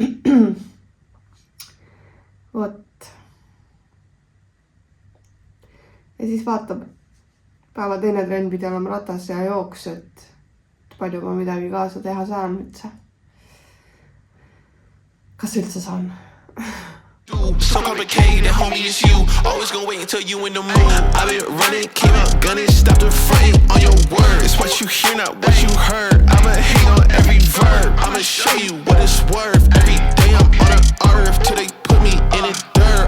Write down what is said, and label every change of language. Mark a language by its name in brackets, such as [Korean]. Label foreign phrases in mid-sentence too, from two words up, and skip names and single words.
[Estonian] Vot. Ja siis vaatab, päeva teine trenn pidi olema ratas ja jooks, et palju ma midagi kaasa teha saan üldse. Kas üldse saan? [English] So complicated, homie, it's you. Always gonna wait until you in the mood. I've been running, came out gunning, stopped the fronting on your word. It's what you hear, not what you heard. I'ma hate on every verb. I'ma show you what it's worth. Every day I'm on the earth till they put me in the dirt.